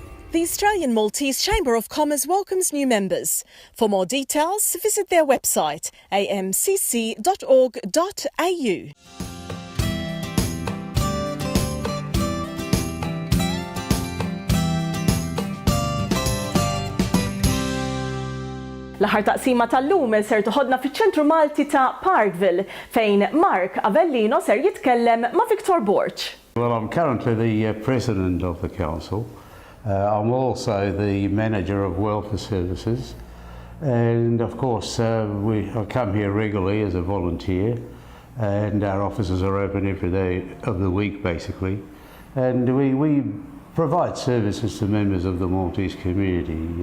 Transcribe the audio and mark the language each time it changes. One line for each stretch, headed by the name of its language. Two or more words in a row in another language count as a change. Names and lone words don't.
English: The Australian Maltese Chamber of Commerce welcomes new members. For more details, visit their website amcc.org.au.
Maltese: L-aħħar taqsima tal-lum ser toħodna fiċ-ċentru Malti ta' Parkville fejn Mark Avellino ser jitkellem ma' Victor Borg.
English: Well, I'm currently the president of the council. I'm also the manager of welfare services, and of course I come here regularly as a volunteer, and our offices are open every day of the week basically, and we provide services to members of the Maltese community.